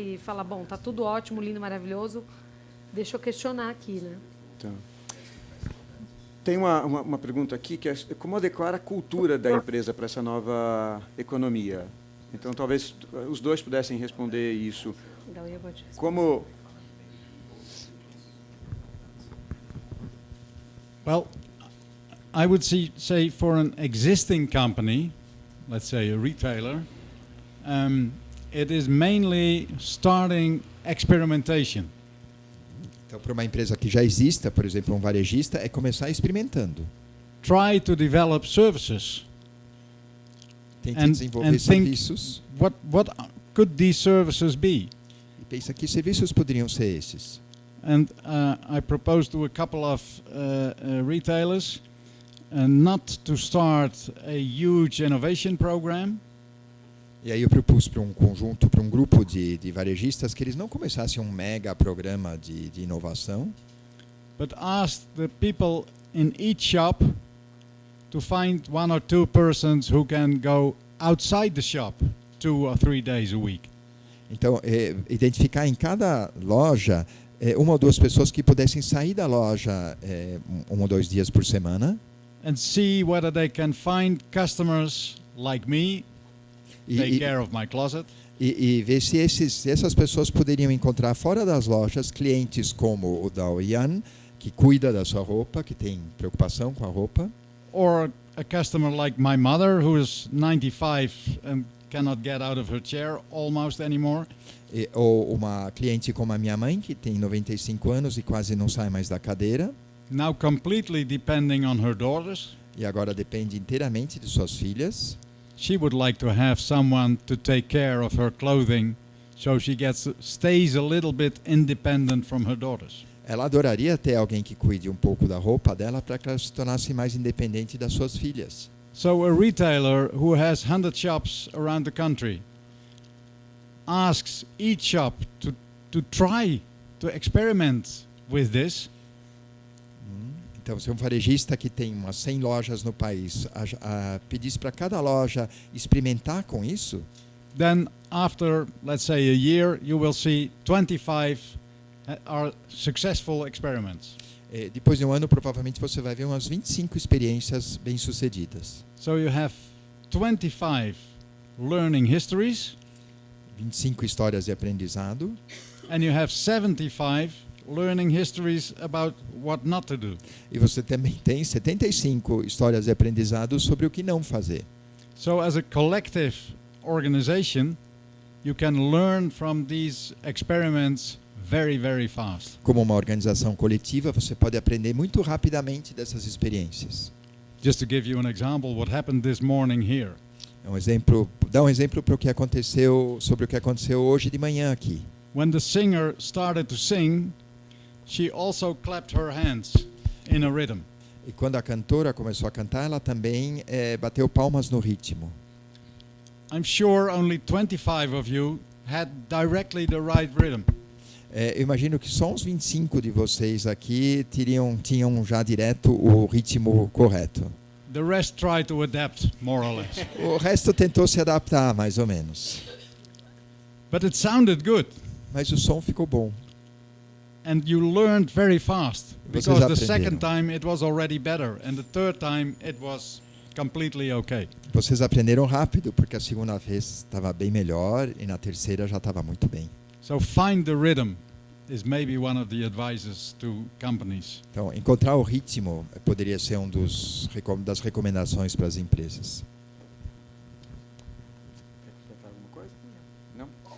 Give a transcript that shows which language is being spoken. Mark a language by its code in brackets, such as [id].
[pt] E falar, bom, tá tudo ótimo, lindo, maravilhoso, deixa eu questionar aqui, né? Então, tem uma pergunta aqui que é como adequar a cultura da empresa para essa nova economia? Então, talvez os dois pudessem responder isso. Então, eu vou te responder. Como... [en] Well, I would say for an existing company, let's say a retailer, it is mainly starting experimentation. [pt] Então, para uma empresa que já exista, por exemplo, um varejista, é começar experimentando. [en] Try to develop services. [pt] Tente [en] And [pt] desenvolver [en] think [pt] serviços [en] what could these services be? [pt] e pensa que serviços poderiam ser esses. [en] And I proposed to a couple of retailers not to start a huge innovation program, [pt] E aí eu propus para um grupo de varejistas que eles não começassem um mega programa de inovação, [en] but asked the people in each shop to find 1 or 2 persons who can go outside the shop 2 or 3 days a week. [pt] então identificar em cada loja 1 ou 2 pessoas que pudessem sair da loja 1 ou 2 dias por semana [en] And see whether they can find customers like me, take care of my closet, [pt] e ver se essas pessoas poderiam encontrar fora das lojas clientes como o da Oyan, que cuida da sua roupa, que tem preocupação com a roupa, [en] or a customer like my mother who is 95 and cannot get out of her chair almost anymore. [pt] ou uma cliente como a minha mãe, que tem 95 anos e quase não sai mais da cadeira, [en] Now completely depending on her daughters. [pt] e agora depende inteiramente de suas filhas. [en] She would like to have someone to take care of her clothing so she stays a little bit independent from her daughters. [pt] Ela adoraria ter alguém que cuide um pouco da roupa dela para que ela se tornasse mais independente das suas filhas. [en] So a retailer who has 100 shops around the country asks each shop to try to experiment with this. [pt] Então, se um varejista que tem umas 100 lojas no país pedisse para cada loja experimentar com isso, [en] Then after, let's say, a year, you will see 25 are successful experiments. [pt] depois de um ano, provavelmente você vai ver umas 25 experiências bem-sucedidas. [en] So you have 25 learning histories, [pt] 25 histórias de aprendizado, [en] and you have 75 learning histories about what not to do. [pt] e você também tem 75 histórias de aprendizado sobre o que não fazer. [en] So as a collective organization, you can learn from these experiments very, very fast. [pt] Como uma organização coletiva, você pode aprender muito rapidamente dessas experiências. [en] Just to give you an example, what happened this morning here. [pt] Dá um exemplo para sobre o que aconteceu hoje de manhã aqui. [en] When the singer started to sing, she also clapped her hands in a rhythm. [pt] E quando a cantora começou a cantar, ela também bateu palmas no ritmo. [en] I'm sure only 25 of you had directly the right rhythm. [pt] Eu imagino que só uns 25 de vocês aqui tinham já direto o ritmo correto. [en] The rest tried to adapt, more or less. [pt] O resto tentou se adaptar, mais ou menos. [en] But it sounded good. [pt] Mas o som ficou bom. [en] And you learned very fast. [pt] Vocês [en] Because the [pt] aprenderam. [en] second time it was already better. And the third time it was completely okay. [pt] Vocês aprenderam rápido, porque a segunda vez estava bem melhor e na terceira já estava muito bem. [en] So find the rhythm is maybe one of the advices to companies. [pt] Então, encontrar o ritmo poderia ser das recomendações para as empresas. Quer falar alguma coisa? Não?